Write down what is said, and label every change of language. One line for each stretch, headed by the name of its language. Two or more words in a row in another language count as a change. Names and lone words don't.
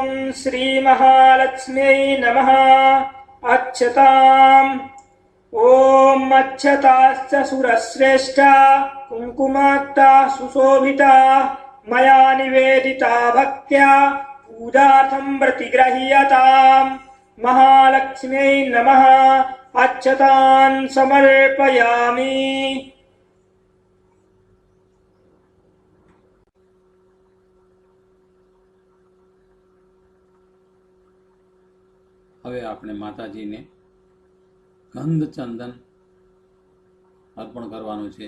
Sanskrit: श्रीमहालक्ष्म्यै नमः अक्षताम् ॐ अक्षताश्च सुरश्रेष्ठा कुङ्कुमाक्ता सुशोभिता मया निवेदिता भक्त्या पूजार्थं प्रतिगृह्यताम् महालक्ष्म्यै नमः अक्षतान् समर्पयामि।
Gujarati: હવે આપણે માતાજીને ગંધ ચંદન અર્પણ કરવાનું છે.